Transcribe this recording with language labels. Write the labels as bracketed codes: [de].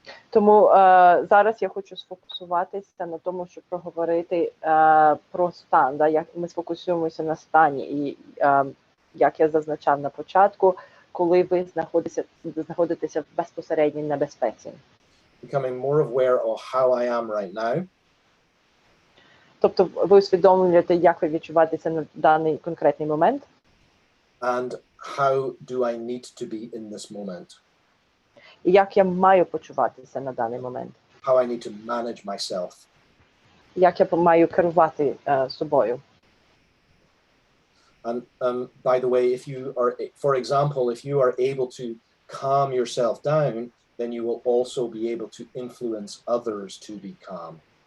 [uk] Тому зараз я хочу сфокусуватися на тому, щоб проговорити про стан. Да? Як ми сфокусуємося на стані, і як я зазначав на початку, коли ви знаходитеся в безпосередній небезпеці. [en] Becoming more aware of how I am right now. [uk] Тобто ви усвідомлюєте, як ви відчуваєтеся на даний конкретний момент. [en] And how do I need to be in this moment? [uk] І як я маю почуватися на даний момент. [en] How I need to manage myself. [uk] Як я маю керувати собою. [en] And by the way, if you are, for example, if you are able to calm yourself down, then you will also be able to influence others to be calm.